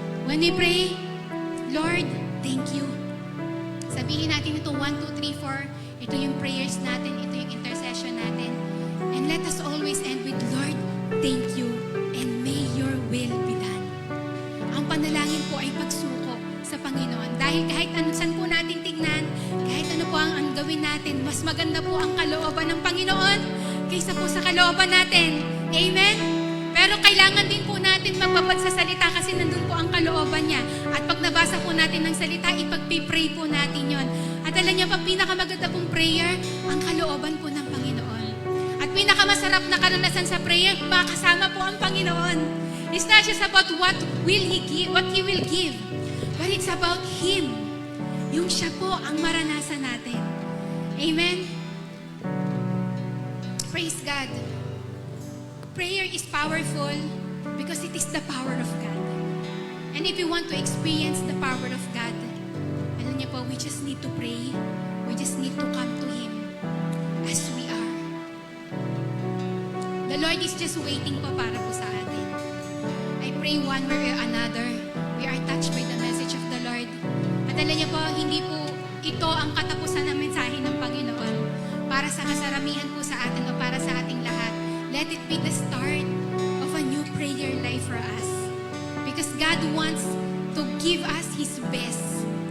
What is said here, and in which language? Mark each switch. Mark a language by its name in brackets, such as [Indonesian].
[English] When we pray, Lord, thank you. [Filipino] Sabihin natin ito, [English] 1, 2, 3, 4. [Filipino] Ito yung prayers natin, ito yung intercession natin. [English] And let us always end with, Lord, thank you, and may your will be done. [Filipino] Ang panalangin po ay pagsuko sa Panginoon. Dahil kahit ano saan po natin tignan, kahit ano po ang gawin natin, mas maganda po ang kalooban ng Panginoon kaysa po sa kalooban natin. Amen? Pero kailangan din po natin magbabad sa salita kasi nandun po ang kalooban niya. At pag nabasa po natin ng salita, ipag-pray po natin yon. At alam niyo pa, pinakamaganda pong prayer, ang kalooban po ng Panginoon. At pinakamasarap na karanasan sa prayer, makasama po ang Panginoon. [English] It's not just about what will He give, what He will give, but it's about Him. [Filipino] Yung siya po ang maranasan natin. Amen? [English] Praise God. Prayer is powerful because it is the power of God. And if you want to experience the power of God, [Filipino] alam niyo po, [English] we just need to pray. We just need to come to Him as we are. The Lord is just waiting [Filipino] po para po sa atin. [English] I pray one way or another, we are touched by the message of the Lord. [Filipino] At alam niyo po, hindi po ito ang katapusan ng mensahe ng Panginoon para sa kasaramihan po sa atin o para sa ating lahat. [English] Let it be the start of a new prayer life for us. Because God wants to give us His best.